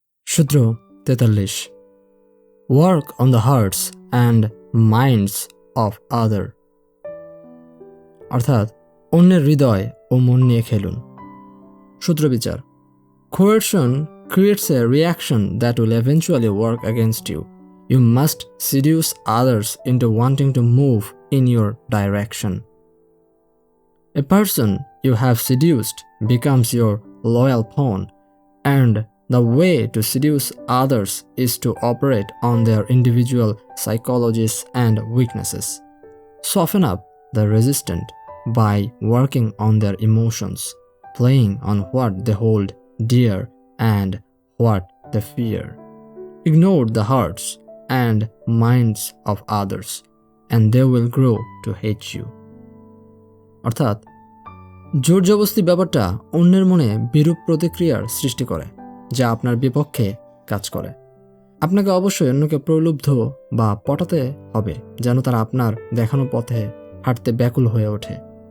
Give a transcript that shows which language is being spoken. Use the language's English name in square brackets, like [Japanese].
[Bangla] সূত্র 43 [English] Work on the hearts and minds of other [Bangla] অর্থাৎ অন্যের হৃদয় ও মন নিয়ে খেলুন। [English] সূত্রবিচার Coercion creates a reaction that will eventually work against you. You must seduce others into wanting to move in your direction. A person you have seduced becomes your loyal pawn, and the way to seduce others is to operate on their individual psychologies and weaknesses. Soften up the resistant by working on their emotions, playing on what they hold dear and what they fear. Ignore the hearts and minds of others, and they will grow to hate you. [Bangla] অর্থাৎ জোর জবরদস্তি ব্যাপারটা অন্যের মনে বিরূপ প্রতিক্রিয়ার সৃষ্টি করে, যা আপনার বিপক্ষে কাজ করে। আপনাকে অবশ্যই অন্যকে প্রলুব্ধ বা পটাতে হবে যেন তারা আপনার দেখানো পথে হাঁটতে ব্যাকুল হয়ে ওঠে।